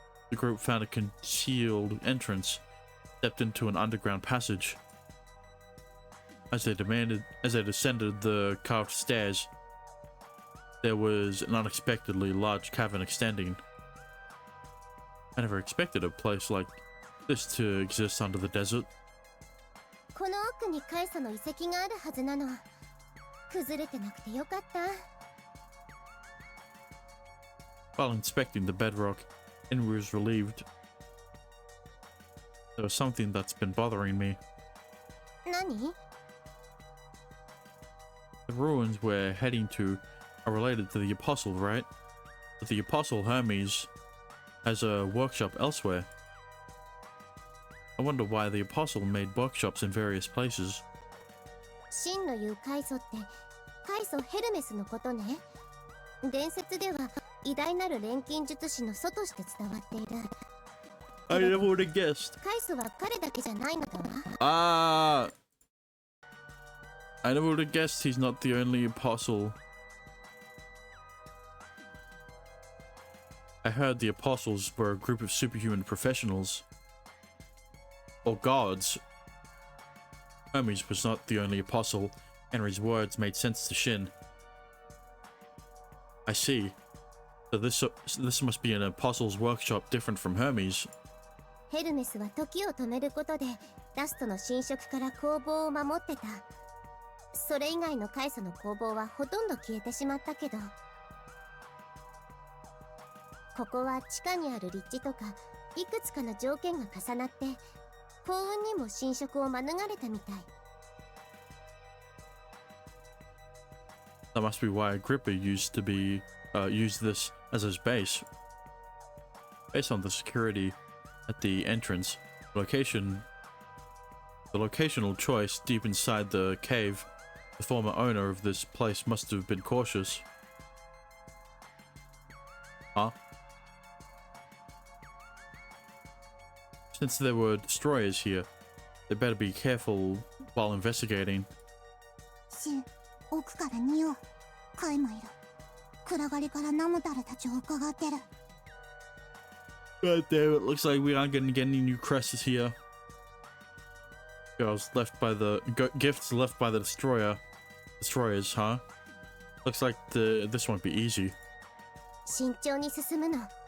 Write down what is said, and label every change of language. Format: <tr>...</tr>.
<en>the group found a concealed entrance, stepped into an underground passage. As they descended the carved stairs, there was an unexpectedly large cavern extending. I never expected a place like this to exist under the desert.</en> <ja>この奥にカイサの遺跡があるはずなの。崩れてなくてよかった。</ja> <en>While inspecting the bedrock, Henry was relieved. There was something that's been bothering me.</en> <ja>Nani?</ja> <en>The ruins we're heading to are related to the Apostle, right? But the Apostle Hermes has a workshop elsewhere. I wonder why the Apostle made workshops in various places.</en> <ja>真の言う開祖って開祖ヘルメスのことね。伝説では偉大なる錬金術師の祖として伝わっている。</ja> <en>I never would have guessed.</en> <ja>開祖は彼だけじゃないのだわ。</ja> <en>I never would have guessed he's not the only apostle. I heard the apostles were a group of superhuman professionals. Or gods. Hermes was not the only apostle. Henry's words made sense to Shin. I see. So this must be an apostle's workshop different from Hermes.</en> <ja>ヘルメスは時を止めることでダストの侵食から工房を守ってた。それ以外の開祖の工房はほとんど消えてしまったけど、ここは地下にある立地とかいくつかの条件が重なって幸運にも侵食を免れたみたい。</ja> <en>That must be why Agrippa used this as his base. Based on the security at the entrance, the locational choice deep inside the cave, the former owner of this place must have been cautious. Huh? Since there were destroyers here, they better be careful while investigating.</en> <ja>奥から匂う。カイもいる。暗がりからナムタルたちを伺ってる。</ja> <en>God damn it, looks like we aren't gonna get any new crests here. Gifts left by the destroyers, huh? Looks like this won't be easy.</en> <ja>慎重に進むの。</ja>